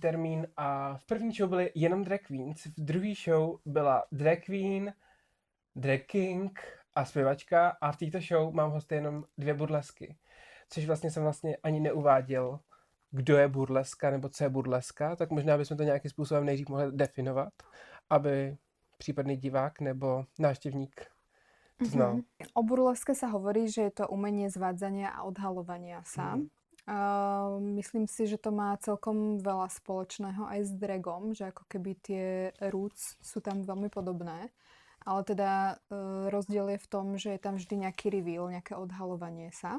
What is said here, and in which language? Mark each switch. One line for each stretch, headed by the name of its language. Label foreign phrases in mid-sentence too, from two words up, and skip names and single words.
Czech: termín a v první show byly jenom
English: drag queens,
Czech: v druhé show byla
English: drag queen, drag king
Czech: a zpěvačka a v této show mám hosty jenom 2 burlesky. Což vlastně jsem ani neuváděl, kdo je burleska nebo co je burleska, tak možná bychom to nějakým způsobem nejdřív mohli definovat, aby případný divák nebo návštěvník to znal.
Slovak: O burleske sa hovorí, že je to umenie zvádzania a odhalovania sa. Myslím si, že to má celkom veľa spoločného aj s dragom, že ako keby tie roots sú tam veľmi podobné. Ale teda rozdiel je v tom, že je tam vždy nejaký reveal, nejaké odhalovanie sa.